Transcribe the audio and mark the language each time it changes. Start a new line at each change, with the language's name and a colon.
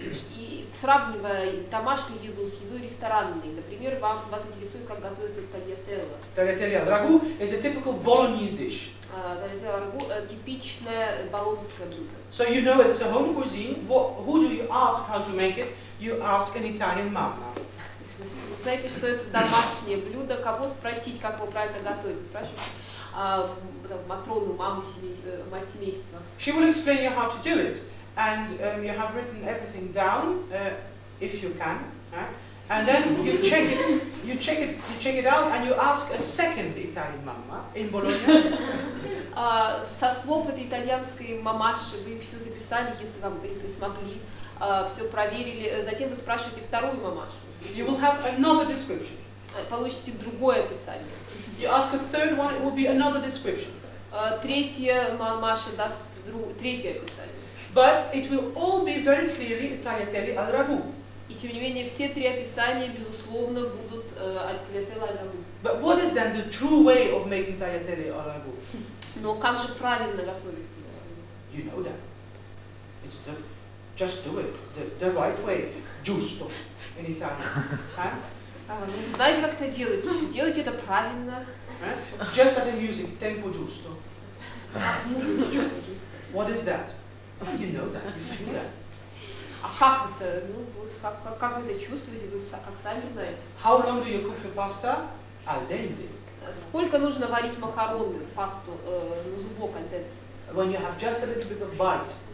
Russian: И сравнивая домашнюю еду с едой ресторанной, например, вас интересует, как готовится tagliatelle.
English: Tagliatelle al ragù is a typical Bolognese dish.
Russian: Tagliatelle al ragù типичное болонское блюдо.
English: So you know it's a home cuisine. Who do you ask how to make it? You ask an Italian mamma.
Russian: Знаете, что это домашнее блюдо? Кого спросить, как его правильно готовить? Спрашиваете Матрону, мать семейства.
English: She will explain you how to do it. And you have written everything down, if you can, and then you check it out, and you ask a second Italian mamma in Bologna.
Russian: Со слов этой итальянской мамаши вы все записали, если смогли, все проверили. Затем вы спрашиваете вторую мамашу.
English: You will have another description.
Russian: Получите другое описание.
English: You ask a third one, it will be another description.
Russian: Третья мамаша даст третье описание.
English: But it will all be very clearly tagliatelle al ragù.
Russian: И тем не менее все три описания безусловно будут tagliatelle al ragù.
English: But what is then the true way of making tagliatelle al ragù?
Russian: Но как же правильно готовить?
English: You know that. It's just do it the right way. Giusto in Italian.
Russian: Вы знаете, как это делать? Делайте это правильно.
English: Just as in music, tempo giusto. What is that? Oh, you know that, you feel that.
Russian: А как это? Ну вот как вы это чувствуете? Вы как сами знаете.
English: How long do you cook your pasta? Al dente.
Russian: Сколько нужно варить макароны, пасту на зубок al dente?
English: When you have just a little bit of bite.